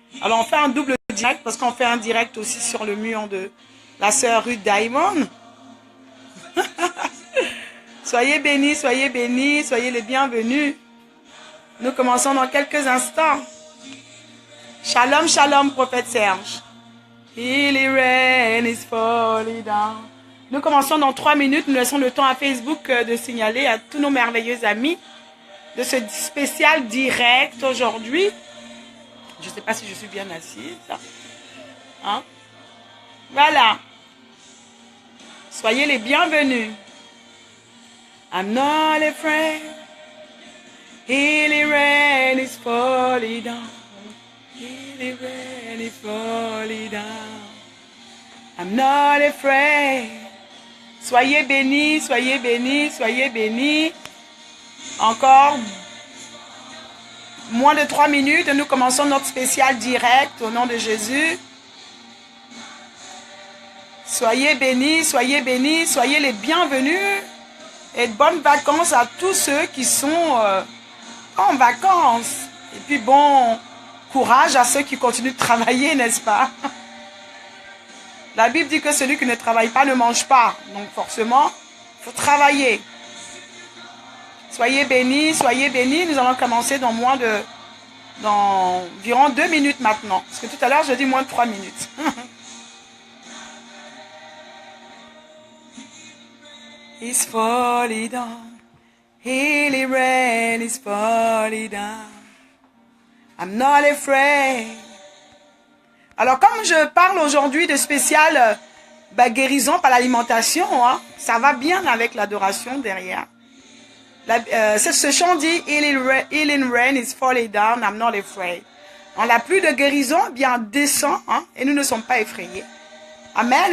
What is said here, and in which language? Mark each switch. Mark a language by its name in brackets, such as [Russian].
[French] Alors, on fait un double direct parce qu'on fait un direct aussi sur le mur de la sœur Ruth Diamond. Soyez bénis, soyez bénis, soyez les bienvenus. Nous commençons dans quelques instants. Shalom, shalom, prophète Serge. [English] Healing rain is falling down. [French] Nous commençons dans 3 minutes. Nous laissons le temps à Facebook de signaler à tous nos merveilleux amis de ce spécial direct aujourd'hui. Je ne sais pas si je suis bien assise. Voilà. Soyez les bienvenus. [English] I'm not afraid. Healing rain is falling down. Healing rain is falling down. I'm not afraid. [French] Soyez bénis, soyez bénis, soyez bénis. Encore moins de 3 minutes et nous commençons notre spécial direct au nom de Jésus. Soyez bénis, soyez bénis, soyez les bienvenus. Et de bonnes vacances à tous ceux qui sont en vacances. Et puis bon courage à ceux qui continuent de travailler, n'est-ce pas? La Bible dit que celui qui ne travaille pas ne mange pas. Donc forcément, il faut travailler. Soyez bénis, soyez bénis. Nous allons commencer dans environ 2 minutes maintenant. Parce que tout à l'heure, je dis moins de 3 minutes. [English] It's falling down. Healing rain is falling down. I'm not afraid. [French] Alors, comme je parle aujourd'hui de spécial guérison par l'alimentation, ça va bien avec l'adoration derrière. Ce chant dit, [English] Healing rain is falling down, I'm not afraid. [French] Donc, la pluie de guérison descend et nous ne sommes pas effrayés. Amen.